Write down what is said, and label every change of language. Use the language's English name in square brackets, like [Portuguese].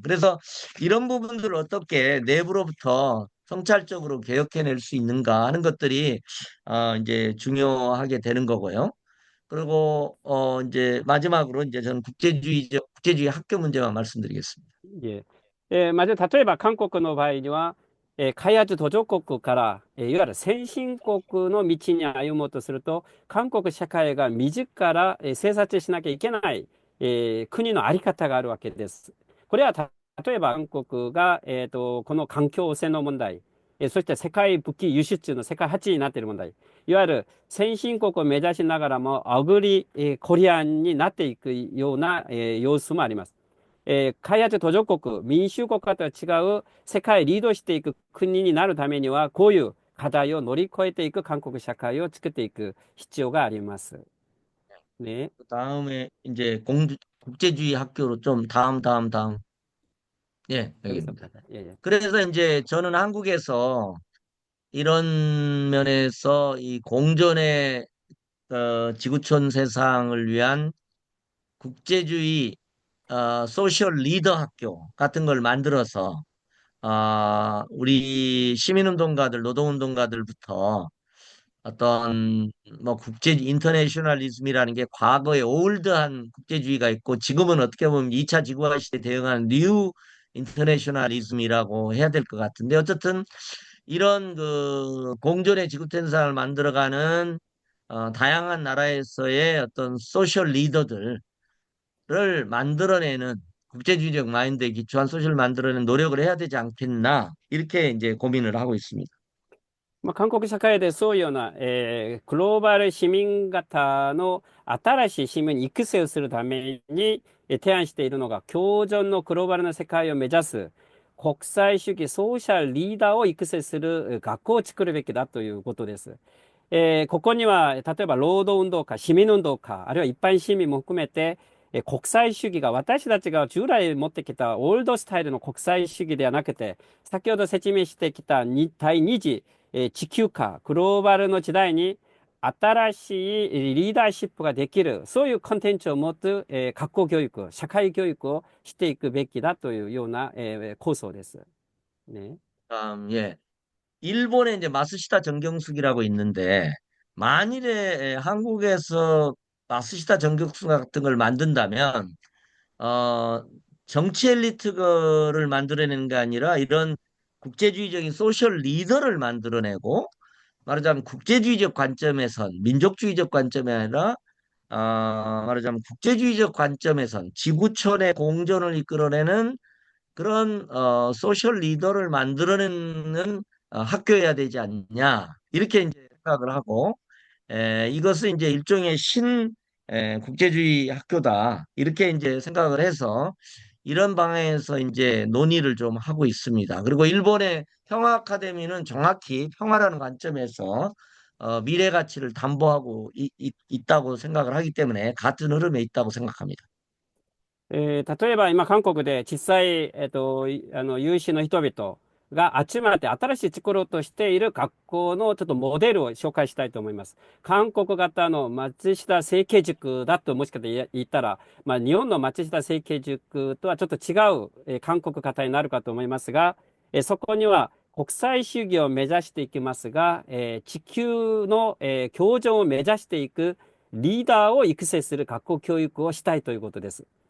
[Korean] 그래서 이런 부분들을 어떻게 내부로부터 성찰적으로 개혁해낼 수 있는가 하는 것들이 이제 중요하게 되는 거고요. 그리고 이제 마지막으로 이제 저는 국제주의 학교 문제만 말씀드리겠습니다. 예. [Japanese] まず、例えば韓国の場合には、開発途上国から、いわゆる先進国の道に歩もうとすると、韓国社会が自ら、制作しなきゃいけない、国のあり方があるわけです。これは例えば韓国が、この環境汚染の問題、そして世界武器輸出の世界8位になっている問題、いわゆる先進国を目指しながらもアグリ、コリアンになっていくような、様子もあります。開発途上国、民主国家とは違う世界リードしていく国になるためには、こういう課題を乗り越えていく韓国社会を作っていく必要があります。ね。 [Korean] 다음에 이제 국제주의 학교로 좀 다음. 예, 여기입니다. 여기서부터. 예, 예. 그래서 이제 저는 한국에서 이런 면에서 이 공존의 지구촌 세상을 위한 국제주의 소셜 리더 학교 같은 걸 만들어서 우리 시민운동가들, 노동운동가들부터 어떤 뭐 국제 인터내셔널리즘이라는 게 과거에 올드한 국제주의가 있고 지금은 어떻게 보면 2차 지구화 시대에 대응한 뉴 인터내셔널리즘이라고 해야 될 것 같은데 어쨌든 이런 그 공존의 지구촌상을 만들어가는 다양한 나라에서의 어떤 소셜 리더들을 만들어내는 국제주의적 마인드에 기초한 소셜을 만들어내는 노력을 해야 되지 않겠나 이렇게 이제 고민을 하고 있습니다. [Japanese] まあ、韓国社会でそういうような、グローバル市民型の新しい市民に育成をするために、提案しているのが共存のグローバルな世界を目指す国際主義ソーシャルリーダーを育成する学校を作るべきだということです。ここには例えば労働運動家、市民運動家、あるいは一般市民も含めて、国際主義が私たちが従来持ってきたオールドスタイルの国際主義ではなくて、先ほど説明してきた第二次地球化、グローバルの時代に新しいリーダーシップができる、そういうコンテンツを持つ、学校教育、社会教育をしていくべきだというような、構想です。ね。 예. [Korean] 일본에 이제 마스시타 정경숙이라고 있는데 만일에 한국에서 마스시타 정경숙 같은 걸 만든다면 어, 정치 엘리트를 만들어내는 게 아니라 이런 국제주의적인 소셜 리더를 만들어내고 말하자면 국제주의적 관점에선 민족주의적 관점이 아니라 말하자면 국제주의적 관점에선 지구촌의 공존을 이끌어내는 그런 소셜 리더를 만들어내는 학교여야 되지 않냐 이렇게 이제 생각을 하고 이것은 이제 일종의 국제주의 학교다 이렇게 이제 생각을 해서 이런 방향에서 이제 논의를 좀 하고 있습니다. 그리고 일본의 평화 아카데미는 정확히 평화라는 관점에서 미래 가치를 담보하고 있다고 생각을 하기 때문에 같은 흐름에 있다고 생각합니다. [Japanese] 例えば今韓国で実際、有志の人々が集まって新しい作ろうとしている学校のちょっとモデルを紹介したいと思います。韓国型の松下政経塾だともしかして言ったら、日本の松下政経塾とはちょっと違う、韓国型になるかと思いますが、そこには国際主義を目指していきますが、地球の、共存を目指していくリーダーを育成する学校教育をしたいということです。